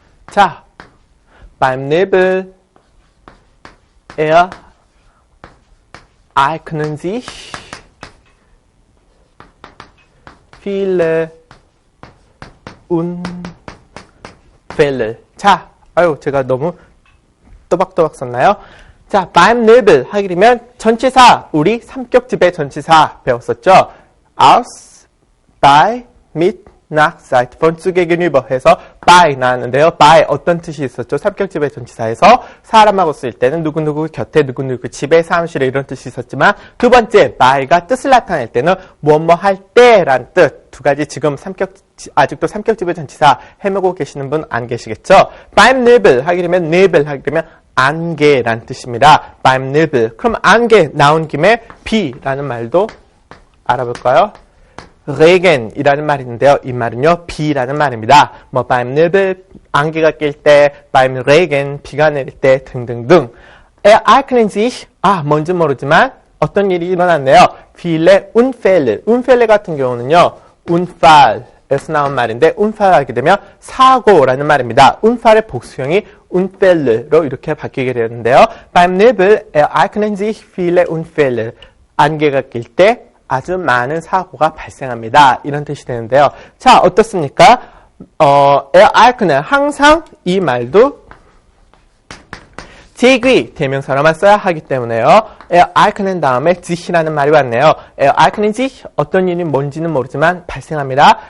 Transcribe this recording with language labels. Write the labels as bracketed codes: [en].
[de] 자, beim Nebel eignen sich viele Unfälle. [ko] 자, 제가 너무 또박또박 썼나요? 자, [de] beim Nebel [ko] 하게 되면 전치사, 우리 삼격집의 전치사 배웠었죠? [de] aus, bei, mit, nach, seit, von zu gegenüber [ko] 해서 [de] by [ko] 나왔는데요. by 어떤 뜻이 있었죠? 삼격집의 전치사에서 사람하고 쓸 때는 누구누구 곁에, 누구누구 집에, 사무실에 이런 뜻이 있었지만 두 번째 by가 뜻을 나타낼 때는 무엇뭐 할 때라는 뜻. 두 가지 지금 아직도 삼격집의 전치사 헤매고 계시는 분 안 계시겠죠? [de] beim Nebel [ko] 하게 되면 Nebel 하게 되면 안개라는 뜻입니다. [de] beim Nebel. [ko] 그럼 안개 나온 김에 B라는 말도 알아볼까요? Regen이라는 말이 있는데요. 이 말은요, 비라는 말입니다. 뭐 [de] beim Nebel, [ko] 안개가 낄 때, [de] beim Regen, [ko] 비가 내릴 때 등등등. [de] Ereignen sich, [ko] 뭔지 모르지만 어떤 일이 일어났네요. [de] viele Unfälle. [ko] Unfälle 같은 경우는요, Unfall에서 나온 말인데, Unfall 하게 되면 사고라는 말입니다. Unfall의 복수형이 Unfälle로 이렇게 바뀌게 되는데요. [de] Beim Nebel ereignen sich viele Unfälle. [ko] 안개가 낄 때 아주 많은 사고가 발생합니다. 이런 뜻이 되는데요. 자, 어떻습니까? ereignen 항상 이 말도 제귀 대명사로만 써야 하기 때문에요. ereignen 다음에 sich라는 말이 왔네요. [de] ereignen sich [ko] 어떤 일이 뭔지는 모르지만 발생합니다.